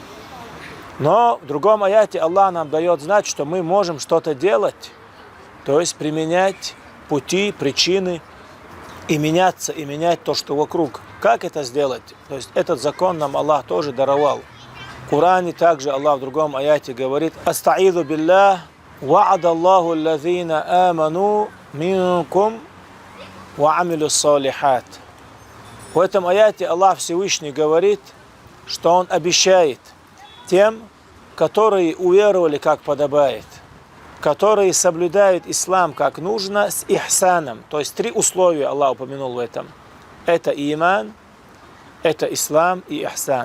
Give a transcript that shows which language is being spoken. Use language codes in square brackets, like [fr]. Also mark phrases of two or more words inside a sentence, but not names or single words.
[ru] Но в другом аяте Аллах нам дает знать, что мы можем что-то делать, то есть применять пути, причины и меняться, и менять то, что вокруг. Как это сделать? То есть этот закон нам Аллах тоже даровал. В Коране также Аллах в другом аяте говорит: [ar] «أستعيذ بالله، وعد الله الذين آمنوا منكم وعملوا الصالحات». [ru] В этом аяте Аллах Всевышний говорит, что Он обещает тем, которые уверовали как подобает, которые соблюдают ислам как нужно, с ихсаном. То есть 3 условия Аллах упомянул в этом. Это иман, это ислам и ихсан.